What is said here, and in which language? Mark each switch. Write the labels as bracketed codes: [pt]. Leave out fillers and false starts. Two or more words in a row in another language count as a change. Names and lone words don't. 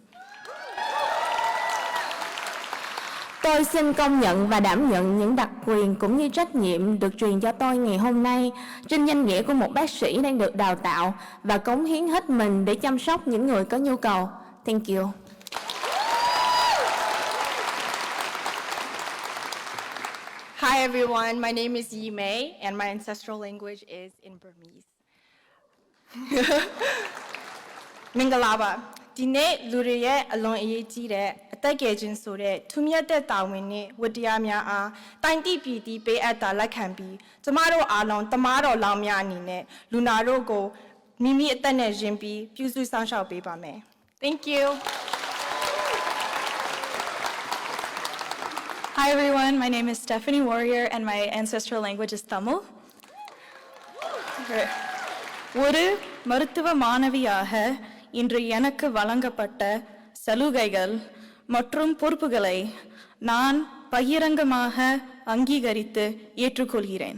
[vi] Tôi xin công nhận và đảm nhận những đặc quyền cũng như trách nhiệm được truyền cho tôi ngày hôm nay trên danh nghĩa của một bác sĩ đang được đào tạo và cống hiến hết mình để chăm sóc những người có nhu cầu. [en] Thank you. Hi everyone, my name is Yi Mei and my ancestral language is in Burmese. Mingalaba. [my] ဒီနေ့လူတွေရဲ့အလွန်အရေးကြီးတဲ့အသက်ငယ်ခြင်းဆိုတဲ့ထူးမြတ်တဲ့တာဝန်နဲ့ဝတ္တရားများအားတိုင်တိပြည်တီးပေးအပ်တာလက်ခံပြီးကျမတို့အားလုံးတမားတော်လောင်းများအနေနဲ့လူနာတို့ကိုမိမိအသက်နဲ့ယဉ်ပြီးပြုစုစောင့်ရှောက်ပေးပါမယ် [en] Thank you. Hi everyone, my name is Stephanie Warrior and my ancestral language is Tamil. [ta] ஒரு மருத்துவ மாணவியாக இன்று எனக்கு வழங்கப்பட்ட சலுகைகள் மற்றும் பொறுப்புகளை நான் பகிரங்கமாக அங்கீகரித்து ஏற்றுக்கொள்கிறேன்.